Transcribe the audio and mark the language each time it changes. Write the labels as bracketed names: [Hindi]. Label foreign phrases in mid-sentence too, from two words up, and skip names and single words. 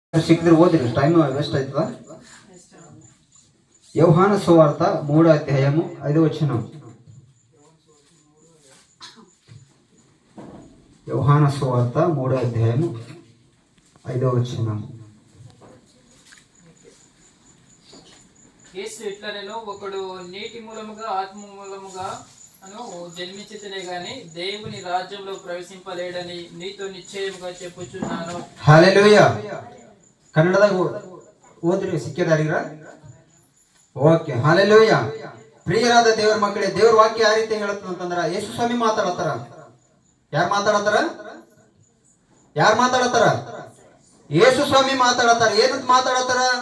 [Kannada] ಸಿಕ್ಕಿದ್ರೆ ಓದಿರಿ, [English] time waste [Kannada] ಆಯ್ತದ. [Telugu] యోహాను సువార్త 3వ అధ్యాయము 5వ వచనం. యోహాను సువార్త 3వ అధ్యాయము 5వ వచనం. యేసు ఇట్లనెను, ఒకడు నీటి మూలముగా ఆత్మ మూలముగా జన్మించితేనే గాని దేవుని రాజ్యంలో ప్రవేశింపలేడని నీతో నిశ్చయముగా చెప్పుచున్నాను. హల్లెలూయా. [Kannada] ಕನ್ನಡದಾಗ ಓದ್ರಿ, ಸಿಕ್ಕಿದಾರಿಗ್ರ? ಓಕೆ, ಹಲ್ಲೆಲೂಯಾ. ಪ್ರಿಯರಾದ ದೇವರ ಮಕ್ಕಳೇ, ದೇವ್ರ ವಾಕ್ಯ ಯಾವ ರೀತಿ ಹೇಳುತ್ತೆ ಅಂತಂದ್ರ, ಯೇಸು ಸ್ವಾಮಿ ಮಾತಾಡತ್ತಾರ. ಯಾರು ಮಾತಾಡತ್ತಾರ? ಯೇಸು ಸ್ವಾಮಿ ಮಾತಾಡತ್ತಾರ. ಏನಂತ ಮಾತಾಡತ್ತಾರ?